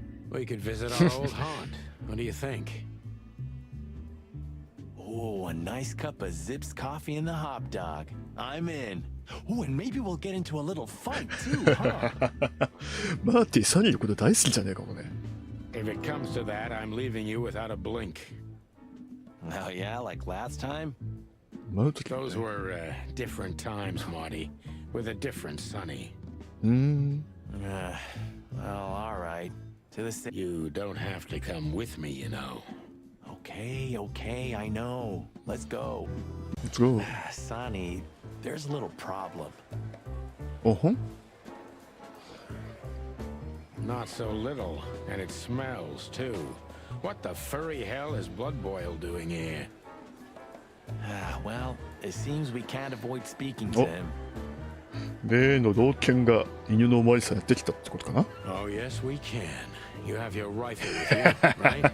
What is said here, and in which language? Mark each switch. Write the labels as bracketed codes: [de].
[en] We could visit our old haunt. What do you think? Oh, a nice cup of Zips coffee and the hot dog. I'm in. Oh, and maybe we'll get into a little fight too, huh? [ja] マーティ、サニーのこと大好きじゃねえかもね。 [en] If it comes to that, I'm leaving you without a blink. Oh, yeah, like last time? [ja] 舞うときも [en] Those [ja] ね。 [en] were different times, Marty, with a different Sonny. Well, all right. To the same. You don't have to come with me, you know. Okay, I know. Let's go. Let's go. Sonny, there's a little problem. おほん Not so little, and it smells too. What the furry hell is Blood Boil doing here? Well, it seems we can't avoid speaking to Oh. him. [ja] 例の老犬が犬のおまわりさんやってきたってことかな。 [en] Oh, yes, we can. You have your rifle with you, right?